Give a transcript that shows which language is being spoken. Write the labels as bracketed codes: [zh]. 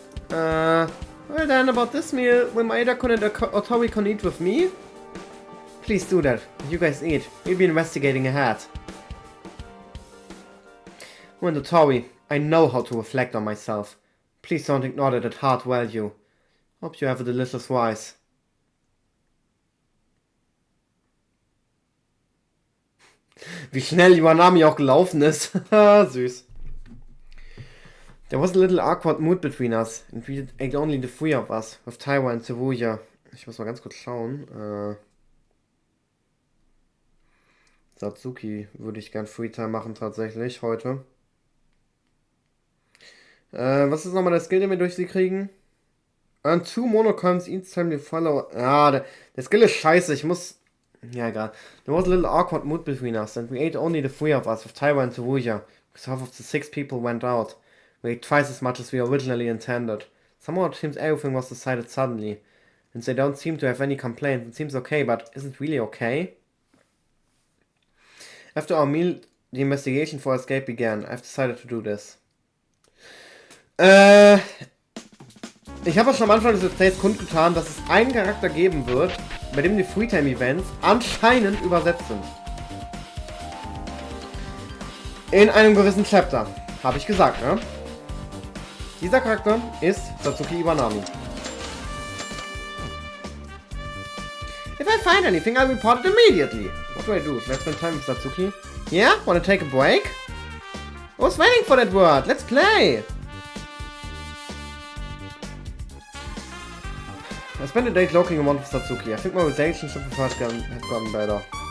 [en] Well then, about this meal, will Maeda-kun and Otori-kun eat with me? Please do that. You guys eat. We'll be investigating ahead. When Otori, I know how to reflect on myself. Please don't ignore that at heart value. Hope you have a delicious rice. [de] Wie schnell Iwanami auch gelaufen ist. Süß. [en] There was a little awkward mood between us, and we ate only the three of us, with Taiwa and Tsuruya. [de] Ich muss mal ganz kurz schauen. Satsuki würde ich gern Freetime machen tatsächlich heute. Was ist nochmal der Skill, den wir durch sie kriegen? [en] Earn 2 Monocoins each time you follow. [de] Ja, der Skill ist scheiße, ich muss... Ja, egal. [en] There was a little awkward mood between us, and we ate only the three of us, with Taiwa and Tsuruya, because half of the 6 people went out. We ate twice as much as we originally intended. Somehow it seems everything was decided suddenly. And they don't seem to have any complaints. It seems okay, but is it really okay? After our meal, the investigation for escape began. I've decided to do this. [de] Ich habe schon am Anfang des Let's kundgetan, dass es einen Charakter geben wird, bei dem die Freetime-Events anscheinend übersetzt sind. In einem gewissen Chapter. Habe ich gesagt, ne? Dieser Charakter ist Satsuki Iwanami. [en] If I find anything, I'll report it immediately. What do I do? Let's spend time with Satsuki. Yeah? Wanna take a break? I was waiting for that word. Let's play. I spent a day cloaking around with Satsuki. I think my relationship with her has gotten better.